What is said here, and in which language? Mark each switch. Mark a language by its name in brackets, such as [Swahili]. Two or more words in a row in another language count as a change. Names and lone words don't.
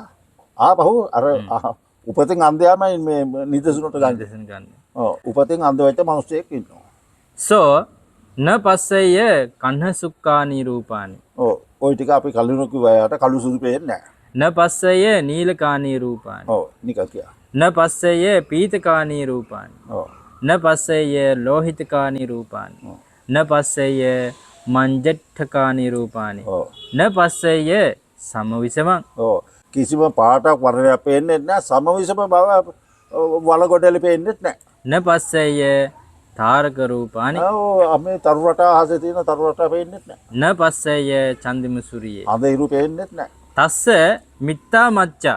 [Sinhala] ආපහු අර උපතින් අන්ධයාමයි මේ නිදසුනට ගන්න. උපතින් අන්ධ වෙච්ච මිනිස්සෙක් ඉන්නවා. [Pali] සෝ න පස්සය කන්හ සුක්ඛානි රූපානි. [Sinhala] ওই ටික අපි කලින් කිව්වාට කළු සුදු පේන්නේ නැහැ. [Pali] න පස්සය නීලකානි රූපානි. [Sinhala] නිකන් කියා. [Pali] න පස්සය පීතකානි රූපානි. න පස්සය ලෝහිතකානි රූපානි. න පස්සය මංජට්ඨකානි රූපානි. න පස්සය සමවිසමං. [Sinhala] කිසිම පාටක් වර්ණයක් පේන්නේ නැහැ. සමවිසම බව වලගොඩලි පේන්නේ නැහැ. [Pali] න පස්සය තාරක රූපානි. [Sinhala] අපි තරු රටා ආසේ තියෙන තරු රටා පේන්නේ නැහැ. [Pali] න පස්සය චන්දිම සූරියේ. [Sinhala] අඳිරු පේන්නේ නැහැ. [Pali] තස්ස මිත්තා මච්චා.